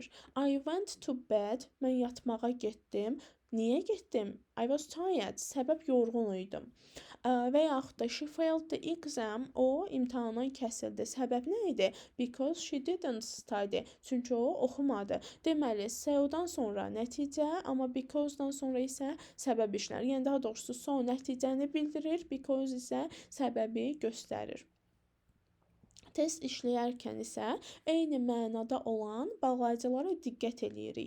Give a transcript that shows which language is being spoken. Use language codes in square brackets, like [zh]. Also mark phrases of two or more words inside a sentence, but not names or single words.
[en] I went to bed, [az] mən yatmağa getdim. Niyə getdim? [en] I was tired, [az] səbəb yorğun idim. Və yaxud da [en] she failed the exam, [az] o imtahandan kəsildi. Səbəb nə idi? [en] Because she didn't study, [az] çünki o oxumadı. Deməli, so-dan sonra nəticə, amma because-dan sonra isə səbəb işlənir. Yəni daha doğrusu so nəticəni bildirir, because isə səbəbi göstərir. Test işləyərkən isə eyni mənada olan bağlayıcılara diqqət eləyirik.